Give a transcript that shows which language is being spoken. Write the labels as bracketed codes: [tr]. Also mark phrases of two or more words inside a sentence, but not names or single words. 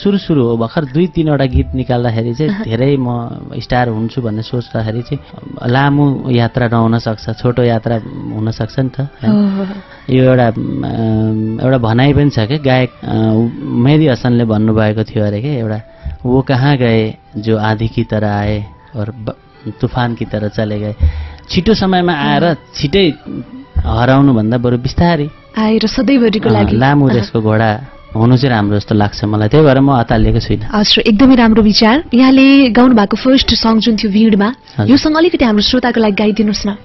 [ne] सुरु हो, भर्खर 2-3वटा गीत निकाल्दाखेरि चाहिँ धेरै म स्टार हुन्छु भन्ने सोच्दाखेरि चाहिँ लामो यात्रा नहुन सक्छ, छोटो यात्रा हुनसक्छ नि त। यो एउटा भनाइ पनि छ क्या, गायक मेहदी हसनले भन्नुभएको थियो अरे क्या, एउटा [hi] वो कहाँ गए जो आँधी की तरह आए और तूफान की तरह चले गए। [ne] छिटो समयमा आएर छिटै हराउनु भन्दा बरु बिस्तारै आएर सधैँभरिको लागि लामो रेसको घोडा हुनु चाहिँ राम्रो जस्तो लाग्छ मलाई, त्यही भएर म अतालिएको छुइनँ। हजुर, एकदमै राम्रो विचार। यहाँले गाउनु भएको [en] first song [ne] जुन थियो भिडमा, यो सङ अलिकति हाम्रो श्रोताको लागि गाइदिनुहोस् न।